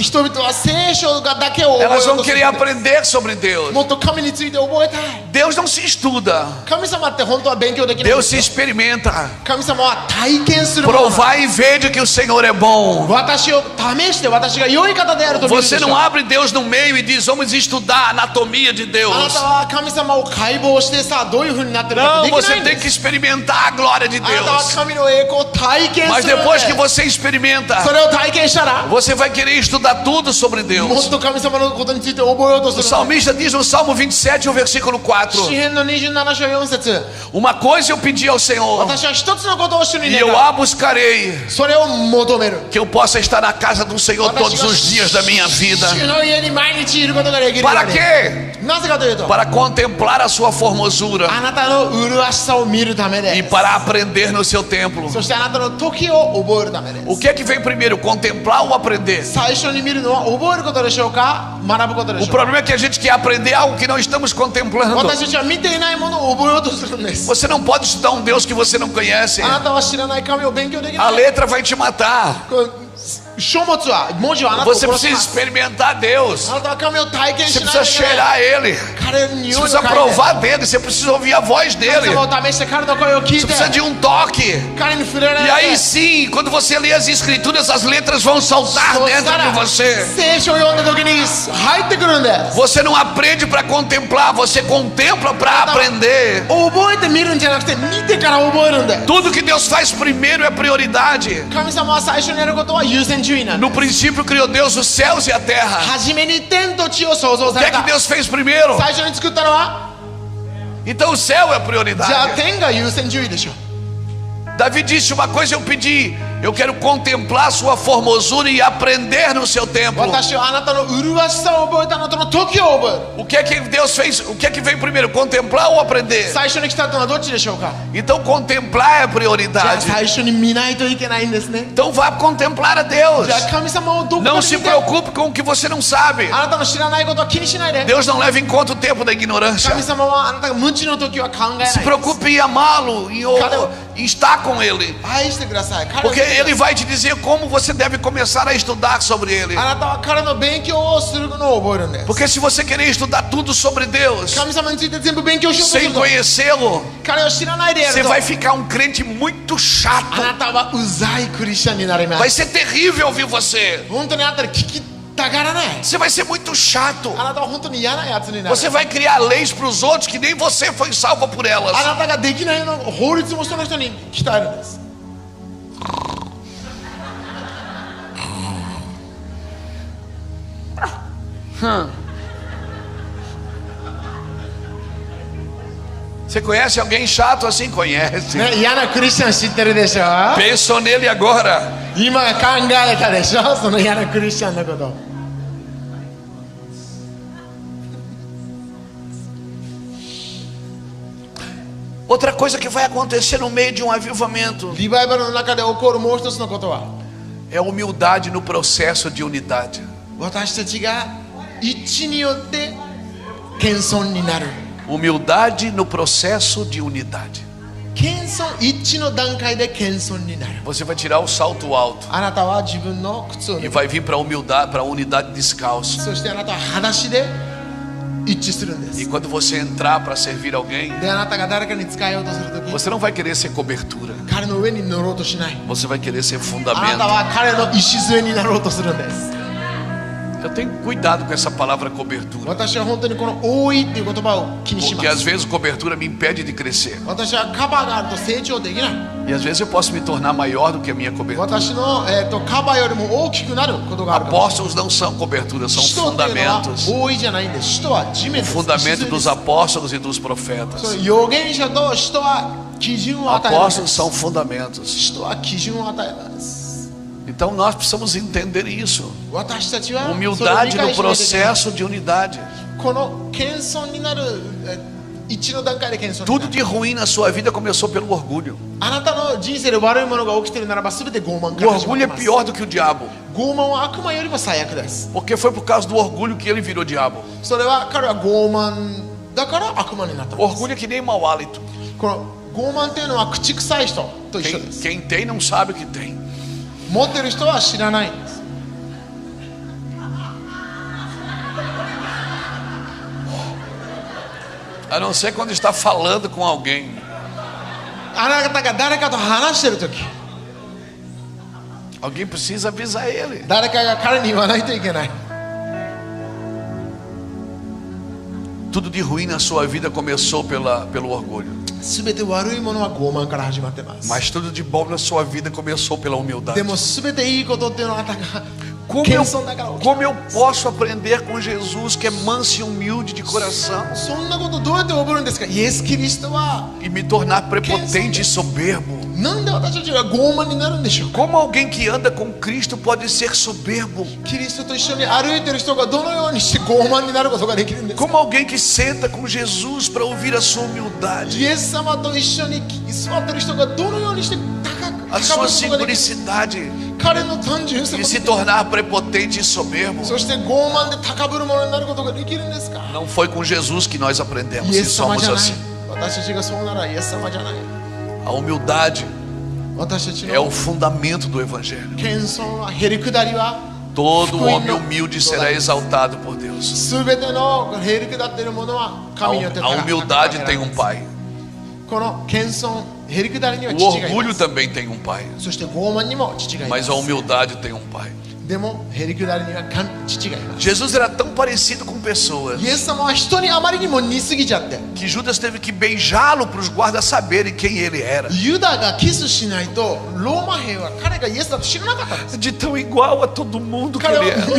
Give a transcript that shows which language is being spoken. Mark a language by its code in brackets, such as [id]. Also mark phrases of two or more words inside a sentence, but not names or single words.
[ja] 人々は聖書がだけを覚えよ [pt] Elas [ja] う [pt] vão [ja] とする [pt] querer aprender sobre Deus. [ja] もっと神について覚えたい [pt] Deus não se estuda, [ja] 神様って本当は勉強できないん [pt] Deus [ja] です [pt] se [ja] よ [pt] experimenta. [ja] 神様は体験するものなんです [pt] Provar e ver de que o Senhor é bom. [ja] 私を試して私が良い方であると見るでし [pt] Você [ja] ょ [pt] não abre Deus no meio e diz, vamos estudar a anatomia de [ja] あな [pt] Deus. [ja] たは神様を解剖してさどういう風になってるか [pt] Não, [ja] ってできな [pt] você [ja] いん [pt] tem [ja] で [pt] que [ja] す [pt] experimentar a glória de [ja] あなたは [pt] Deus. [ja] 神の栄光を体験 [pt] Mas [ja] するん [pt] depois que [ja] で [pt] você experimenta, [ja] それを体験したら [pt] você vai querer estudar tudo sobre [ja] も [pt] Deus. [ja] っと神様のことについて覚えようと [pt] O [ja] する [pt] salmista diz no Salmo 27, o versículo 4: [ja] 詩編の27章4節 [pt] Uma coisa eu pedi ao Senhor, [ja] 私は一つのことを主に [pt] e [ja] 願 [pt] eu [ja] う [pt] a buscarei, [ja] それを求める [pt] que eu possa estar na casa do Senhor todos os dias da minha vida. [ja] 主の家に毎日いることができるよう [pt] Para [ja] に [pt] quê? [ja] なぜかというと [pt] Para contemplar a sua formosura [ja] あなたの麗しさを見るため [pt] e [ja] で [pt] para aprender no seu templo. [ja] そしてあなたの時を覚えるためで [pt] O que é que vem primeiro, contemplar ou aprender? [ja] 最初に見るのは覚えることでしょうか学ぶことで [pt] O [ja] しょうか [pt] problema é que a gente quer aprender algo que não estamos contemplando. [ja] 私たちは見ていないものを覚えようとするんです [pt] Você não pode estudar um Deus que você não conhece. [ja] あなたは知らない神を勉強でき [pt] A [ja] ない [pt] letra vai te matar. [ja] こう書物は文字はあなたを [pt] Você [ja] 殺し [pt] precisa [ja] ます [pt] experimentar Deus. [ja] あなたは神を体験 [pt] Você [ja] しない [pt] precisa [ja] といけない [pt] cheirar Ele. [ja] 彼の [pt] Você [ja] 匂いを [pt] precisa [ja] 嗅いで [pt] provar dele. Você precisa ouvir a voz [ja] 神 [pt] dele. [ja] 様を試して彼の声を聞い [pt] Você [ja] て [pt] precisa de um toque. [ja] 彼に触れら [pt] E [ja] れ [pt] aí [ja] て [pt] sim, quando você lê as escrituras, as letras vão saltar [ja] そし [pt] dentro [ja] た [pt] de [ja] ら [pt] você. [ja] 聖書を読んだ時に入ってくるんです [pt] Você não aprende para contemplar, você contempla para aprender. [ja] 覚えて見るんじゃなくて見てから覚えるんです [pt] Tudo que Deus faz primeiro é prioridade. [ja] 神様は最初にやることは優先順位なんで [pt] No princípio criou Deus os céus e a terra. [ja] す初めに天と地を創造 [pt] O [ja] さ [pt] que [ja] れ [pt] é que [ja] た [pt] Deus fez primeiro? [ja] 最初に作ったのは [pt] Então o céu é [ja] じゃあ [pt] prioridade. [ja] 天が優先順位でしょ [pt] Davi disse: uma coisa eu pedi, eu quero contemplar a sua formosura e aprender no seu templo. [ja] 私はあなたの麗しさを覚えたあなたの時を覚える [pt] O que é que Deus fez? O que é que veio primeiro? Contemplar ou aprender? [ja] 最初に来たのはどっちでしょうか [pt] Então contemplar é [ja] じゃあ [pt] prioridade. [ja] 最初に見ないといけないんですね [pt] Então vá contemplar a Deus. [ja] じゃあ神様をどこか [pt] Não [ja] で [pt] se [ja] 見て [pt] preocupe com o que você não sabe. [ja] あなたの知らないことは気にしないで [pt] Deus não leva em conta o tempo da ignorância. [ja] 神様はあなたが無知の時は考えない [pt] Se preocupe em amá-lo e em estar com ele. [ja] 愛してください彼を [pt] Porque ele vai te dizer como você deve começar a estudar sobre ele. [ja] あなたは彼の勉強をするのを覚えるんです [pt] Porque se você querer estudar tudo sobre Deus [ja] 神様について全部勉強しようとす [pt] sem [ja] ると [pt] conhecê-lo, [ja] 彼を知らないでや [pt] você [ja] ると [pt] vai ficar um crente muito [ja] あ [pt] chato. [ja] なたはうざいクリスチャンになりま [pt] Vai [ja] す [pt] ser terrível ouvir você. [ja] 本当にあなたに聞きたがらない [pt] Você vai ser muito chato. [ja] あなたは本当に嫌なやつになる [pt] Você vai criar leis para os outros que nem você foi salvo por elas. [ja] あなたができないの法律もその人に鍛えるんです [pt] Você conhece alguém chato assim? Conhece. [ja] ね、嫌なクリスチャン知ってるでしょ [pt] Pensou nele agora. [ja] 今考えたでしょその嫌なクリスチャンのこと [pt] Outra coisa que vai acontecer no meio de um avivamento [ja] リバイバルの中で起こるもう一つのことは [pt] é humildade no processo de unidade. [ja] 私たちが一致によって謙遜になる [pt] Humildade no processo de unidade. [ja] 謙遜一致の段階で謙遜になる [pt] Você vai tirar o salto alto [ja] あなたは自分の靴を [pt] e [ja] 脱ぐ [pt] vai vir para a humildade, para a unidade descalço. [ja] そしてあなたは裸足で一致するんで [pt] E [ja] す [pt] quando você entrar para servir alguém, [ja] であなたが誰かに使えようとするとき [pt] você não vai querer ser cobertura. [ja] 彼の上に乗ろうとしない [pt] Você vai querer ser [ja] あな [pt] fundamento. [ja] たは彼の礎になろうとするんです [pt] Eu tenho cuidado com essa palavra cobertura, [ja] 私は本当にこの多いっていう言葉を気にしま [pt] porque às [ja] す [pt] vezes cobertura me impede de crescer. [ja] 私はカバーがあると成長できない [pt] E às vezes eu posso me tornar maior do que a minha cobertura. [ja] 私の、カバーよりも大きくなることがあるかもしれない [pt] Apóstolos não são coberturas, são [ja] 使徒っていうのは [pt] fundamentos. [ja] 多いじゃないんです使徒は地面です [pt] Fundamento [ja] 礎 [pt] dos [ja] です [pt] apóstolos e dos [ja] そ [pt] profetas. [ja] の預言者と使徒は基準を与えます [pt] Apóstolos são fundamentos. [ja] 使徒は基準を与えます [pt] Então nós precisamos entender isso. [ja] 私たちはそれを理 [pt] Humildade [ja] 解 [pt] no [ja] しないといけない [pt] processo de unidade. [ja] この謙遜になる 1の段階で謙遜にな [pt] Tudo [ja] る [pt] de ruim na sua vida começou pelo orgulho. [ja] あなたの人生で悪いものが起きているならば全て傲慢か [pt] O [ja] ら始まっ [pt] orgulho [ja] て [pt] é [ja] ます [pt] pior do que o diabo, [ja] 傲慢は悪魔よりも最悪です [pt] porque foi por causa do orgulho que ele virou diabo. [ja] それは彼は傲慢だから悪魔になったんです [pt] Orgulho é que nem mau hálito. [ja] この傲慢というのは口臭い人と一緒です [pt] Quem tem não sabe o que tem. [ja] 持ってる人は知らないんです [pt] A não ser quando está falando com alguém. [ja] あなたが誰かと話してる時 [pt] Alguém precisa avisar ele. [ja] 誰かが彼に言わないといけない [pt] Tudo de ruim na sua vida começou pelo orgulho. [ja] 全て悪いものは傲慢から始まってます [pt] Mas tudo de bom na sua vida começou pela humildade. [ja] でも全ていいことっていうのはあなたが [pt] Como [ja] 謙遜だから起きた [pt] como eu posso aprender com Jesus, que é manso e humilde de coração, [ja] そんなことどうやって覚えるんですかイエス・キリストは [pt] e me tornar prepotente e soberbo? [ja] なんで私たちが傲慢になるんでしょうか [pt] Como alguém que anda com Cristo pode ser soberbo? [ja] キリストと一緒に歩いてる人がどのようにして傲慢になることができるんですか [pt] Como alguém que senta com Jesus para ouvir a sua humildade, [ja] イエス様と一緒に座ってる人がどのようにして高く [pt] a [ja] 高 [pt] sua [ja] ぶることができる [pt] simplicidade, [ja] 彼の単純さ [pt] e [ja] も [pt] se tornar prepotente e soberbo? [ja] そして傲慢で高ぶるものになることができるんですか [pt] Não foi com Jesus que nós aprendemos [ja] イ [pt] que [ja] エス様 [pt] somos [ja] じゃない [pt] assim. [ja] 私たちがそうならイエス様じゃない [pt] A humildade [ja] 私たち [pt] é o [ja] の [pt] fundamento do Evangelho. [ja] 謙遜はへりくだりは [pt] Todo homem humilde será exaltado por Deus. [ja] 全てのへりくだっているものは [pt] A, [ja] 神によって [pt] a [ja] 高く [pt] humildade [ja] 高く [pt] tem um pai. [ja] この謙遜へりくだりには [pt] O [ja] 父がいま [pt] orgulho [ja] す [pt] também tem um pai. [ja] そして傲慢にも父がいま [pt] Mas [ja] す [pt] a humildade tem um pai. [ja] でもへりくだりには父がいます [pt] Jesus era tão parecido com pessoas [ja] イエス様は人にあまりにも似すぎちゃって [pt] que Judas teve que beijá-lo para os guardas saberem quem ele era. [ja] ユダがキスしないとローマ兵は彼がイエスだと知らなかったんです [pt] De tão igual a todo mundo que [ja] 彼 [pt] ele [ja] は [pt] era.